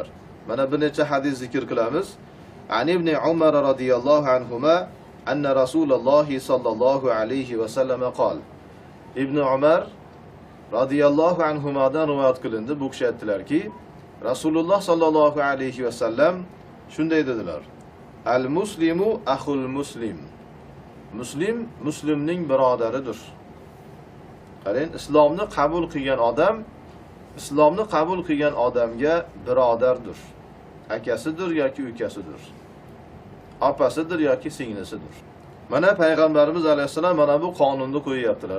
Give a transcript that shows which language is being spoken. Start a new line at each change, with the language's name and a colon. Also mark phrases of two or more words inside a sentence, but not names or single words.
Uzbek: Mana bir necha hadis zikr qilamiz.
Arabic: عن ابن عمر رضي الله عنهما أن رسول الله صلى الله عليه وسلم قال.
Uzbek: Ibn Umar radhiyallohu anhumadan rivoyat qilindi. Bu kishi aytdilarki, Rasululloh
Arabic: صلى الله عليه وسلم
Uzbek: shunday dedilar:
Arabic: المسلم أخو المسلم.
Uzbek: Muslim muslimning birodaridir. Qarang, islomni qabul qilgan odam, islomni qabul qilgan odamga birodardir. Akasidir yoki ukasidir. Opasidir yoki singlisidir. Mana payg'ambarimiz alayhisalom mana bu qonunni qo'yyaptilar.